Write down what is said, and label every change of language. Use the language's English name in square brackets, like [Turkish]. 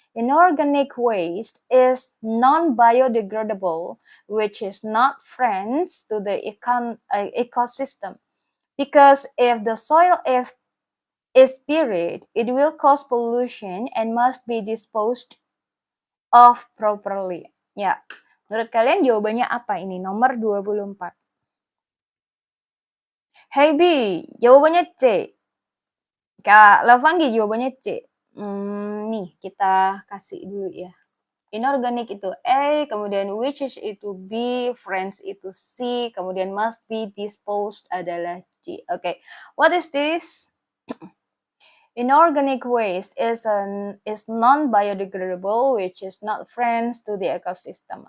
[English] Inorganic waste is non-biodegradable, which is not friends to the ecosystem. Because if the soil is buried, it will cause pollution and must be disposed of properly. [Indonesian] Ya, menurut kalian jawabannya apa ini? Nomor 24. Hey B, jawabannya C. Kak Lavangi jawabannya C. Nih, kita kasih dulu ya. Inorganic itu A, kemudian [English] which is [Indonesian] itu B, friends itu C, kemudian [English] must be disposed [Indonesian] adalah G. [English] Oke, what is this? Inorganic waste is non-biodegradable, which is not friends to the ecosystem.